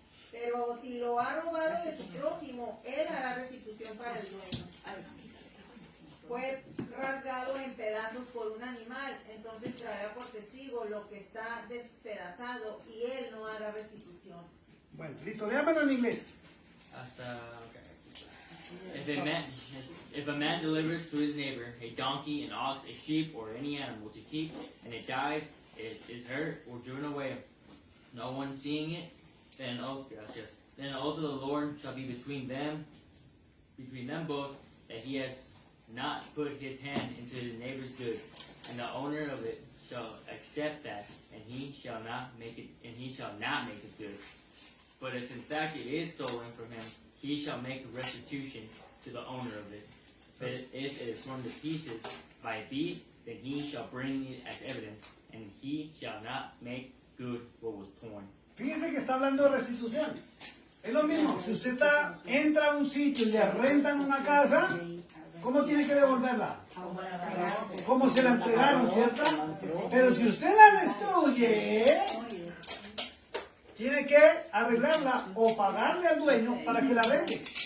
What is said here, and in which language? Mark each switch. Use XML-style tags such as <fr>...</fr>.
<es>Pero si lo ha robado de su prójimo, él hará restitución para el dueño. Fue rasgado en pedazos por un animal, entonces traerá por testigo lo que está despedazado y él no hará restitución. Bueno, listo, léamelo en inglés. Hasta, okay.</es> <en>If a man delivers to his neighbor a donkey, an ox, a sheep, or any animal to keep, and it dies, it is hurt or driven away, no one seeing it, then an oath of the Lord shall be between them both, that he has not put his hand into the neighbor's good, and the owner of it shall accept that, and he shall not make it good. But if in fact it is stolen from him, he shall make restitution to the owner of it. But if it is torn to pieces by a beast, then he shall bring it as evidence, and he shall not make good what was torn.</en> <es>Fíjese que está hablando de restitución. Es lo mismo, si usted entra a un sitio y le rentan una casa, ¿cómo tiene que devolverla? Como se la entregaron, ¿cierto? Pero si usted la destruye, tiene que arreglarla o pagarle al dueño para que la rente.</es>